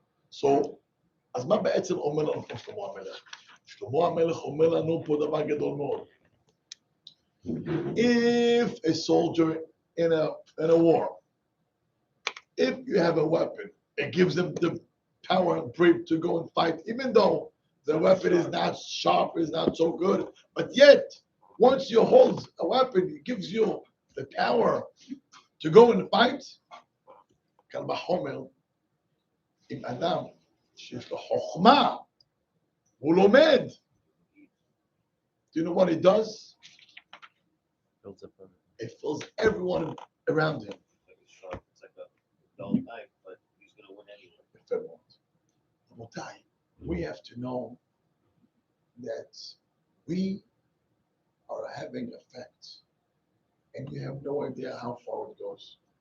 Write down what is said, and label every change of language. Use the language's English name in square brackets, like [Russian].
[English] So, [Hebrew] אז מה בעצם אומר לנו פה שלמה המלך? שלמה המלך אומר לנו פה דבר גדול מאוד. [English] If a soldier in a war, if you have a weapon, it gives them the power and brave to go and fight, even though the weapon is not sharp, is not so good, but yet, once you hold a weapon, it gives you the power to go and fight. [Hebrew] קל וחומר, עם אדם שיש לו חוכמה, הוא לומד. [English] Do you know what it does? It fills everyone around him. It's like a dull knife, but he's going to win anyway. Rebotai, we have to know that we are having effect, and you have no idea how far it goes.